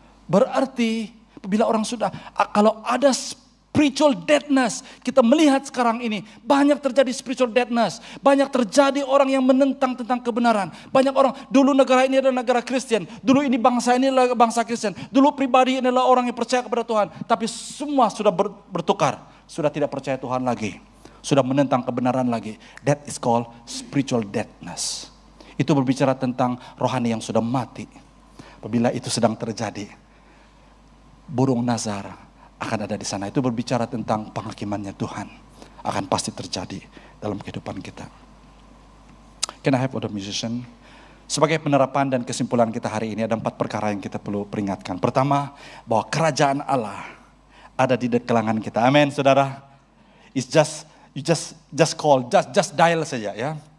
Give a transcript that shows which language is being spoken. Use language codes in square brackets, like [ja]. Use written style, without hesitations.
[id] Berarti apabila orang sudah, kalau ada spiritual deadness, kita melihat sekarang ini banyak terjadi spiritual deadness, banyak terjadi orang yang menentang tentang kebenaran. Banyak orang, dulu negara ini adalah negara Kristen, dulu ini adalah bangsa Kristen, dulu pribadi ini adalah orang yang percaya kepada Tuhan, tapi semua sudah bertukar, sudah tidak percaya Tuhan lagi, sudah menentang kebenaran lagi. [en] That is called spiritual deadness. [id] Itu berbicara tentang rohani yang sudah mati. Apabila itu sedang terjadi, burung nazar akan ada di sana. Itu berbicara tentang penghakimannya Tuhan. Akan pasti terjadi dalam kehidupan kita. [en] Can I have other musician? [id] Sebagai penerapan dan kesimpulan kita hari ini ada 4 perkara yang kita perlu peringatkan. Pertama, bahwa kerajaan Allah ada di kalangan kita. Amin, saudara. [en] It's you just call, just dial [id] saja ya.